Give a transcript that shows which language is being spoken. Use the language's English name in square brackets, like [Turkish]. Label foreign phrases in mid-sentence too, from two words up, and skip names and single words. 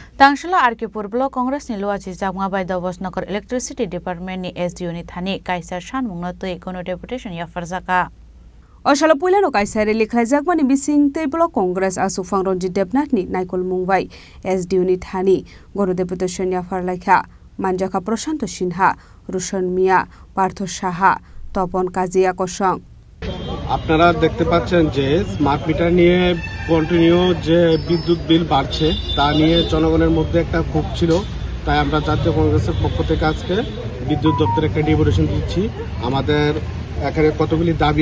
[Kok Borok] Tangshila Arkipur Block Congress ni luachi jamwa bai Davosnakar Electricity Department ni SDO ni thani kaisar shanmungno tui kono deputation ya farzaka. Oshala puilano kaisare likhlajakmani bising tei Block Congress asufang Ronjit Debnath ni naikol mungbai SDO ni thani gono deputation ya farlaikha Manjaka Prashanto Sinha Rushan Mia Partho Saha Topon Kazia Kosong [Bangla] আপনারা দেখতে পাচ্ছেন যে স্মার্ট মিটার নিয়ে কন্টিনিউ যে বিদ্যুৎ বিল বাড়ছে তা নিয়ে জনগণের মধ্যে একটা ক্ষোভ ছিল তাই আমরা জাতীয় কংগ্রেসের পক্ষ থেকে আজকে বিদ্যুৎ দপ্তরে একটা ডেপুটেশন দিচ্ছি আমাদের এখানে কতগুলি দাবি